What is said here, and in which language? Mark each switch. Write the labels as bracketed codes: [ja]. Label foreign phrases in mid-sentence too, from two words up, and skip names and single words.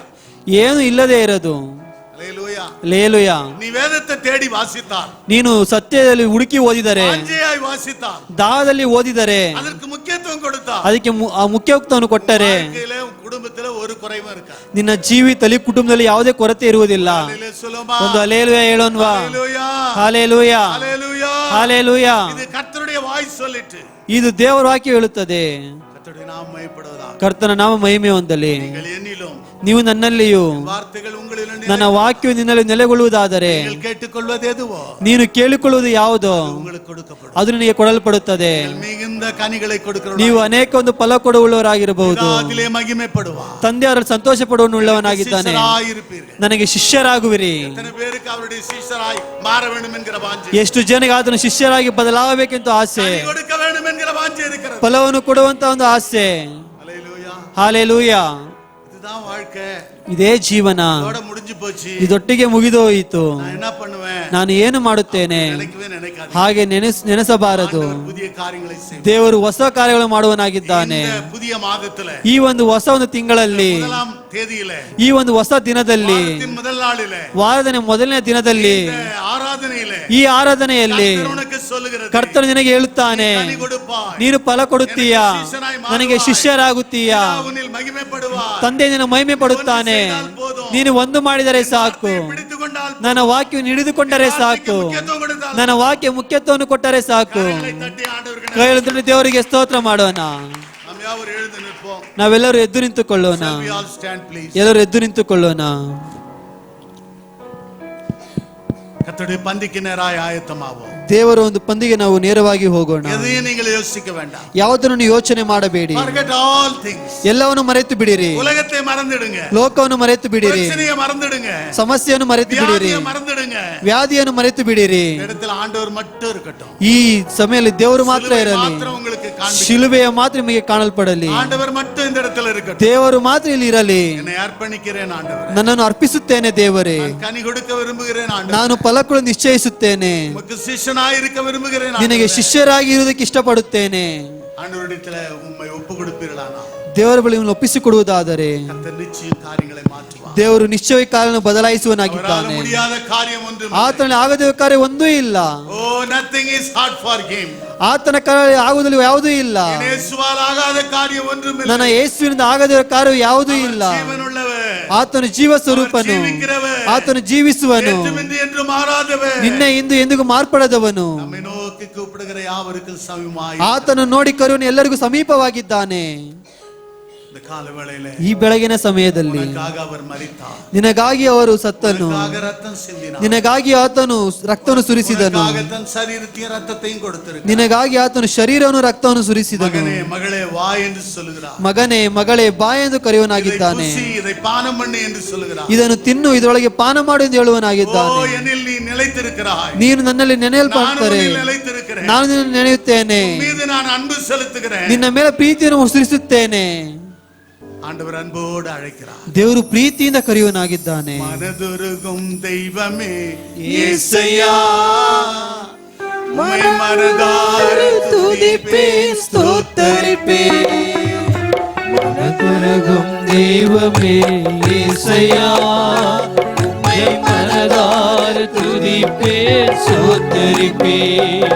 [kn] ಏನು ಇಲ್ಲದೆ ಇರದು. [ta] ஹல்லேலூயா. [kn] ಹಲ್ಲೆಲೂಯಾ. [ta] நீ வேதத்தை தேடி வாசித்தால், [kn] ನೀನು ಸತ್ಯದಲ್ಲಿ ಹುಡುಕಿ ಓದಿದರೆ, [ta] வாஞ்சையாய் வாசித்தால், [kn] ದಾಹದಲ್ಲಿ ಓದಿದರೆ, [ta] அதற்கு முக்கியத்துவம் கொடுத்தால், [kn] ಅದಕ್ಕೆ ಮುಖ್ಯತ್ವವನ್ನು ಕೊಟ್ಟರೆ [ta] வாழ்க்கையில உன் குடும்பத்துல ஒரு குறைவும் இருக்காது. [kn] ನಿನ್ನ ಜೀವಿತದಲ್ಲಿ ಕುಟುಂಬದಲ್ಲಿ ಯಾವುದೇ ಕೊರತೆ ಇರುವುದಿಲ್ಲ. [ta] ஹல்லேலூயா சொல்லுமா. [kn] ಒಂದು ಹಲ್ಲೆಲೂಯಾ ಹೇಳೋಣವಾ? [ta] ஹல்லேலூயா. [kn] ಹಲ್ಲೆಲೂಯಾ, [ta] ஹல்லேலூயா. [kn] ಹಲ್ಲೆಲೂಯಾ. [ta] இது கர்த்தருடைய வாய் சொல்லிட்டு, [kn] ಇದು ದೇವರ ವಾಕ್ಯ ಹೇಳುತ್ತದೆ. [ta] கர்த்தருடைய நாமம் மகிமைப்படுவதாக. [kn] ಕರ್ತನ ನಾಮ ಮಹಿಮೆ ಹೊಂದಲಿ. [ta] நீங்கள் என்னிலும் [kn] ನೀವು ನನ್ನಲ್ಲಿಯೂ [ta] வார்த்தைகள் உங்களிலும் [kn] ನನ್ನ ವಾಕ್ಯವು ನಿನ್ನಲ್ಲಿ ನೆಲೆಗೊಳ್ಳುವುದಾದರೆ, [ta] நீங்கள் கேட்டுக்கொள்வது எதுவோ [kn] ನೀನು ಕೇಳಿಕೊಳ್ಳುವುದು ಯಾವುದೋ [ta] உங்களுக்கு கொடுக்கப்படும். [kn] ಅದು ನಿನಗೆ ಕೊಡಲ್ಪಡುತ್ತದೆ. [ta] மிகுந்த கனிகளை கொடுக்கிறவர் [kn] ನೀವು ಅನೇಕ ಒಂದು ಫಲ ಕೊಡುವವರಾಗಿರಬಹುದು. [ta] அதிலே மகிமைப்படுவார். [kn] ತಂದೆ ಅವರಲ್ಲಿ ಸಂತೋಷ ಪಡುವವನುಳ್ಳವನಾಗಿದ್ದಾನೆ. [ta] ಶಿಷ್ಯರಾಗಿರುತ್ತೀர்கள். [kn] ನನಗೆ ಶಿಷ್ಯರಾಗುವಿರಿ. [ta] எத்தனை பேருக்கு அவருடைய சீஷராய் மாற வேண்டும் என்கிற வாஞ்சை, [kn] ಎಷ್ಟು ಜನರಿಗೆ ಆತನ ಶಿಷ್ಯರಾಗಿ ಬದಲಾಗಬೇಕೆಂತ ಆಸೆ, [ta] கனி கொடுக்க வேண்டும் என்கிற வாஞ்சை இருக்கிறது. [kn] ಫಲವನ್ನು ಕೊಡುವಂತ ಒಂದು ಆಸೆ. [ta] ஹல்லேலூயா. [kn] ಹಾಲೆಲೂಯಾ. [ta] இவ்வளவுதான் வாழ்க்கை, [kn] ಇದೇ ಜೀವನ, [ta] இதோட முடிஞ்சு போச்சு, [kn] ಇದೊಟ್ಟಿಗೆ ಮುಗಿದೋಯಿತು, [ta] நான் என்ன பண்ணுவேன், [kn] ನಾನು ಏನು ಮಾಡುತ್ತೇನೆ [ta] நினைக்கவே நினைக்காது. [kn] ಹಾಗೆ ನೆನೆಸಬಾರದು. [ta] புதிய காரியங்களை செய்வார். [kn] ದೇವರು ಹೊಸ ಕಾರ್ಯಗಳು ಮಾಡುವನಾಗಿದ್ದಾನೆ. [ta] இந்த புதிய மாதத்துல [kn] ಈ ಒಂದು ಹೊಸ ಒಂದು ತಿಂಗಳಲ್ಲಿ, [ta] முதலாம் தேதியில, [kn] ಈ ಒಂದು ಹೊಸ ದಿನದಲ್ಲಿ, [ta] வாரத்தின் முதல் நாளில, [kn] ವಾರದ ಮೊದಲನೇ ದಿನದಲ್ಲಿ, [ta] இந்த ஆராதனையில [kn] ಈ ಆರಾಧನೆಯಲ್ಲಿ [ta] கர்த்தர் உனக்கு சொல்லுகிறது, [kn] ಕರ್ತನು ನಿನಗೆ ಹೇಳುತ್ತಾನೆ, [ta] கனி கொடுப்பாய், [kn] ನೀನು ಫಲ ಕೊಡುತ್ತೀಯಾ, ನನಗೆ ಶಿಷ್ಯರಾಗುತ್ತೀಯಾ, [ta] உன்னில் மகிமைப்படுவாய், [kn] ತಂದೆ ನಿನ್ನ ಮಹಿಮೆ ಪಡುತ್ತಾನೆ. ನೀನು ಒಂದು ಮಾಡಿದರೆ ಸಾಕು, [ta] பிடித்துக்கொண்டால் [kn] ನನ್ನ ವಾಕ್ಯವನ್ನು ಹಿಡಿದುಕೊಂಡರೆ ಸಾಕು, [ta] முக்கியத்துவம் கொடுத்தால் [kn] ನನ್ನ ವಾಕ್ಯ ಮುಖ್ಯತ್ವವನ್ನು ಕೊಟ್ಟರೆ ಸಾಕು. [ta] கரங்களை தட்டி ஆண்டவருக்கு [kn] ಕೈ ಎತ್ತಿ ದೇವರಿಗೆ ಸ್ತೋತ್ರ ಮಾಡೋಣ. [ta] நாம் யாவரும் எழுந்து நிற்போம். [kn] ನಾವೆಲ್ಲರೂ ಎದ್ದು ನಿಂತುಕೊಳ್ಳೋಣ. [en] Shall we all stand, please? [kn] ಎಲ್ಲರೂ ಎದ್ದು ನಿಂತುಕೊಳ್ಳೋಣ. [ta] கர்த்தருடைய பந்திக்கு நேராய் ஆயத்தமாவோம். [kn] ದೇವರ ಒಂದು ಪಂದಿಗೆ ನಾವು ನೇರವಾಗಿ ಹೋಗೋಣ. [ta] எதையும் நீங்கள் யோசிக்க வேண்டாம். [kn] ಯಾವುದನ್ನು ಯೋಚನೆ ಮಾಡಬೇಡಿ. [en] Forget all things. [kn] ಎಲ್ಲವನ್ನು ಮರೆತು ಬಿಡಿರಿ. [ta] உலகத்தை மறந்துடுங்க, [kn] ಲೋಕವನ್ನು ಮರೆತು ಬಿಡಿರಿ, [ta] பிரச்சனையை மறந்துடுங்க, [kn] ಸಮಸ್ಯೆಯನ್ನು ಮರೆತು ಬಿಡಿರಿ, [ta] வியாதியை மறந்துடுங்க. [kn] ವ್ಯಾಧಿಯನ್ನು ಮರೆತು ಬಿಡಿರಿ. [ta] இந்த இடத்துல ஆண்டவர் மட்டும் இருக்கட்டும். [kn] ಈ ಸಮಯದಲ್ಲಿ ದೇವರು ಮಾತ್ರ [ta] சிலுவை [kn] ಇರಲಿ, [ta] மாத்திரம் உங்களுக்கு காண்பிக்கும். [kn] ಶಿಲುಬೆಯ ಮಾತ್ರ ನಿಮಗೆ ಕಾಣಲ್ಪಡಲಿ. [ta] ஆண்டவர் மட்டும் இந்த இடத்துல இருக்கட்டும். [kn] ದೇವರು ಮಾತ್ರ ಇಲ್ಲಿ ಇರಲಿ. [ta] என்னை அர்ப்பணிக்கிறேன் ஆண்டவரே. [kn] ನನ್ನನ್ನು ಅರ್ಪಿಸುತ್ತೇನೆ ದೇವರೇ. [ta] நான் கனி கொடுக்க விரும்புகிறேன் ஆண்டவரே. [kn] ನಾನು ಫಲಗಳನ್ನು ನಿಶ್ಚಯಿಸುತ್ತೇನೆ. [ta] உமக்கு சிஷ்யனாய் இருக்க விரும்புகிறேன் [kn] ನಿನಗೆ [ta] ஆண்டவரே. [kn] ಶಿಷ್ಯರಾಗಿ ಇರುವುದಕ್ಕೆ ಇಷ್ಟಪಡುತ್ತೇನೆ. [ta] ஆண்டவரிடத்துல உம்மை ஒப்பு கொடுப்பீர்களானா [kn] ದೇವರ ಬಳಿ ಒಪ್ಪಿಸಿಕೊಡುವುದಾದರೆ [ta] கர்த்தர் நிச்சயம் காரியங்களை மாற்றுவார். [kn] ದೇವರು ನಿಶ್ಚಯ ಕಾರ್ಯವನ್ನು [ta] அவரால் [kn] ಬದಲಾಯಿಸುವನಾಗಿದ್ದಾನೆ. [ta] முடியாத காரியம் ஒன்றும் [kn] ಆತನ ಆಗದ ಕಾರ್ಯ ಒಂದೂ ಇಲ್ಲ. [en] Oh, nothing is hard for him. [kn] ಆತನ ಕಾರ್ಯ ಆಗುವುದಿಲ್ಲ ಯಾವುದೂ ಇಲ್ಲ. [ta] இயேசுவால் ஆகாத காரியம் ஒன்றும் இல்லை. [kn] ನನ್ನ ಯೇಸುವಿನಿಂದ ಆಗದ ಕಾರ್ಯ ಯಾವುದೂ ಇಲ್ಲ. [ta] ஜீவனுள்ளவர், [kn] ಆತನು ಜೀವ ಸ್ವರೂಪನು, ಆತನು ಜೀವಿಸುವನು, [ta] என்றுமின்றி என்று மாறாதவர், [kn] ನಿನ್ನೆ ಇಂದು ಎಂದಿಗೂ ಮಾರ್ಪಡದವನು. [ta] நம்மை நோக்கி கூப்பிடுகிற யாவருக்கும் சமமாய் [kn] ಆತನು ನೋಡಿ ಕರುವನು ಎಲ್ಲರಿಗೂ ಸಮೀಪವಾಗಿದ್ದಾನೆ. [ta] இந்த கால வேளையிலே [kn] ಈ ಬೆಳಗಿನ ಸಮಯದಲ್ಲಿ [ta] உனக்காக அவர் மரித்தார், [kn] ನಿನಗಾಗಿ ಅವರು ಸತ್ತನು, [ta] உனக்காக ரத்தம் சிந்தினார், [kn] ನಿನಗಾಗಿ ಆತನು ರಕ್ತವನ್ನು ಸುರಿಸಿದನು, [ta] உனக்காக தன் சரீரத்தையும் ரத்தத்தையும் கொடுத்திருக்கிறார். [kn] ನಿನಗಾಗಿ ಆತನು ಶರೀರವನ್ನು ರಕ್ತವನ್ನು ಸುರಿಸಿದನು. [ta] மகனே மகளே வா என்று சொல்லுகிறார். [kn] ಮಗನೇ ಮಗಳೇ ಬಾ ಎಂದು [ta] இதை [kn] ಕರೆಯುವನಾಗಿದ್ದಾನೆ. [ta] புசி, இதை பானம் பண்ணு என்று சொல்லுகிறார். [kn] ಇದನ್ನು ತಿನ್ನು, ಇದರೊಳಗೆ ಪಾನ ಮಾಡು ಎಂದು [ta] ஓ, [kn] ಹೇಳುವನಾಗಿದ್ದಾನೆ. [ta] என்னில் நீ நிலைத்திருக்கிறாய், [kn] ನೀನು ನನ್ನಲ್ಲಿ [ta] நான் [kn] ನೆನೆಯಲ್ಪಡ್ತಾರೆ, [ta] உன்னில் நிலைத்திருக்கிறேன், [kn] ನಾನು ನಿನ್ನನ್ನು ನೆನೆಯುತ್ತೇನೆ, [ta] மீது நான் அன்பு செலுத்துகிறேன். [kn] ನಿನ್ನ ಮೇಲೆ ಪ್ರೀತಿಯನ್ನು ಸುರಿಸುತ್ತೇನೆ. [ta] ஆண்டவர் அன்போடு அழைக்கிறார். [kn] ದೇವರು ಪ್ರೀತಿಯಿಂದ ಕರೆಯುವನಾಗಿದ್ದಾನೆ. [ta] மனதுருகும் தெய்வமே இயேசையா, உம்மை மனதார துதிப்பேன் ஸ்தோத்தரிப்பேன். மனதுருகும் தெய்வமே இயேசையா, உம்மை மனதார துதிப்பேன் ஸ்தோத்தரிப்பேன்.